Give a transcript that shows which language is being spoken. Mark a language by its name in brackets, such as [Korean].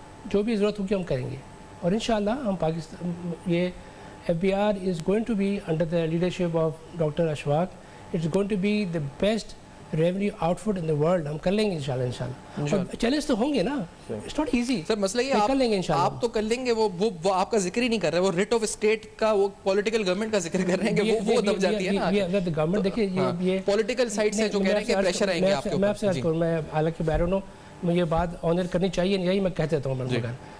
[Urdu] جو بھی ضرورت ہوگی ہم کریں گے, اور انشاءاللہ ہم پاکستان یہ [English] FBR is going to be under the leadership of Dr. Ashfaq. It's going to be the best revenue output in the world. [Urdu] ہم کر لیں گے انشاءاللہ. چیلنج تو ہوں گے نا, [English] it's not easy. [Urdu] سر مسئلہ یہ کر لیں گے انشاءاللہ. آپ تو کر لیں گے, وہ آپ کا ذکر ہی نہیں کر رہے, وہ ریٹ آف اسٹیٹ کا, وہ پولیٹیکل گورنمنٹ کا ذکر کر رہے ہیں کہ وہ دب جاتی ہے نا. گورنمنٹ دیکھیے یہ پولیٹیکل سائڈ سے جو کہہ رہے ہیں کہ پریشر آئیں گے آپ کے اوپر. میں آپ سے عرض کروں, میں حالانکہ بیرون ہوں, مجھے یہ بات آنر کرنی چاہیے نہیں, یہی میں کہہ دیتا ہوں.